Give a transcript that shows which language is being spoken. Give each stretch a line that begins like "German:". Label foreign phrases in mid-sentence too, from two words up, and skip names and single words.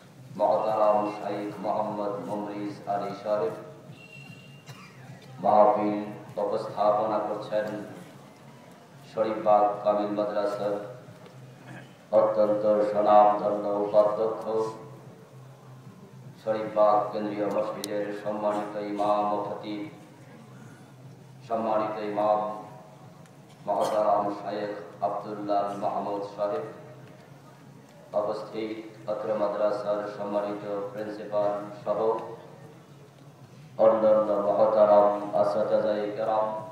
Bangla: মোহতরম শেখ মোহাম্মদ মুমরিজ আলী সাহেব মহফিল উপস্থাপনা करছেন শরীফবাগ কামিল মাদ্রাসার অত্যন্ত সুনামধন্য উপাধ্যক্ষ শরীফবাগ কেন্দ্রীয় মসজিদের সম্মানিত ইমাম ও খতিব সম্মানিত ইমাম মোহতরম শেখ আব্দুল্লাহ মাহমুদ সাহেব উপস্থিত অত্র মাদ্রাসার সম্মানিত প্রিন্সিপাল সহ অন্যান্য মহতরম আসাতিজায়ে কেরাম